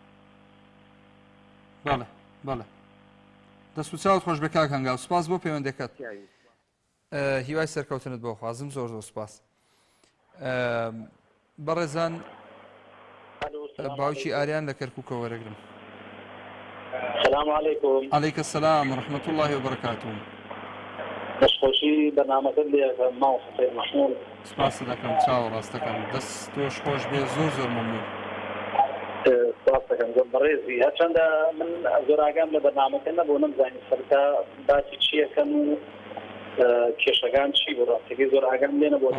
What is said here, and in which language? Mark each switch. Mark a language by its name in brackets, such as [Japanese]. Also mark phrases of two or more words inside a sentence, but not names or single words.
[Central Kurdish] بەڵێ بەڵێ دەست و چاوت خۆش بە کاک هەنگاو، سپاس بۆ پەیوەندەکەت، هیوای سەرکەوتنت بۆ خوازم، زۆر زۆر سپاس. بەڕێزان باوکی ئاریان لە کەرکووکە وەرەگرم. [Arabic] السلام عليكم. عليك السلام ورحمة الله وبركاته. [Central Kurdish] دەستخۆشی بەنامەکەت لێ ماڵ حسین محمود. سپاس دەکەم چاو ڕاستەکەم دەست تۆش خۆش بێ زۆر مەمنون. سپاس دەکەم زۆر بەڕێزی هەرچەندە من زۆر ئاگام لە بەنامەکە نەبوو نەمزانی سەرتا باسی چیەکەن و کێشەکان چی بوو ڕاستەکەی زۆر ئاگام لێ نەبوو